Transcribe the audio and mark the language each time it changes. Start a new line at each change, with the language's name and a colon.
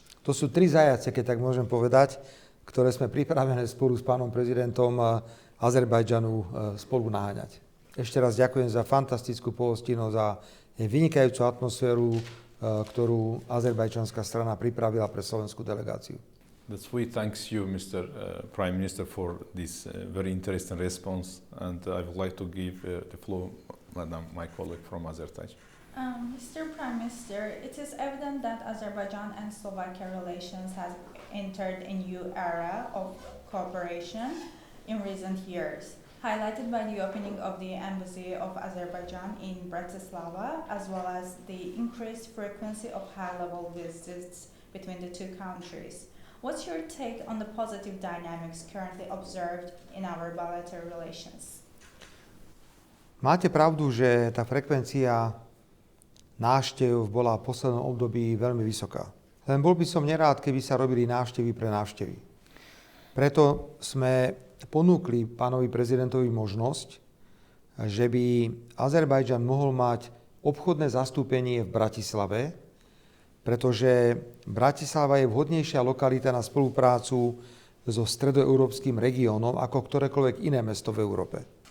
Slovak: To sú tri zajace, keď tak môžem povedať, ktoré sme pripravené spolu s pánom prezidentom Azerbajdžanu spolu naháňať. Ešte raz ďakujem za fantastickú pohostinnosť a vynikajúcu atmosféru, ktorú azerbajdžanská strana pripravila pre slovenskú delegáciu.
English: That's we thanks you, Mr. Prime Minister, for this very interesting response, and I would like to give the floor, Madam, my colleague from Azerbaijan. Mr. Prime Minister, it is evident that Azerbaijan and Slovakia relations has entered a new era of cooperation in recent years, highlighted by the opening of the Embassy of Azerbaijan in Bratislava, as well as the increased frequency of high-level visits between the two countries. What's your take on the positive dynamics currently observed in our bilateral relations?
Slovak: Máte pravdu, že tá frekvencia návštev bola v poslednom období veľmi vysoká. Len bol by som nerád, keby sa robili návštevy pre návštevy. Preto sme ponúkli pánovi prezidentovi možnosť, že by Azerbajdžan mohol mať obchodné zastúpenie v Bratislave, pretože Bratislava je vhodnejšia lokalita na spoluprácu so stredoeurópskym regiónom ako ktorékoľvek iné mesto v Európe.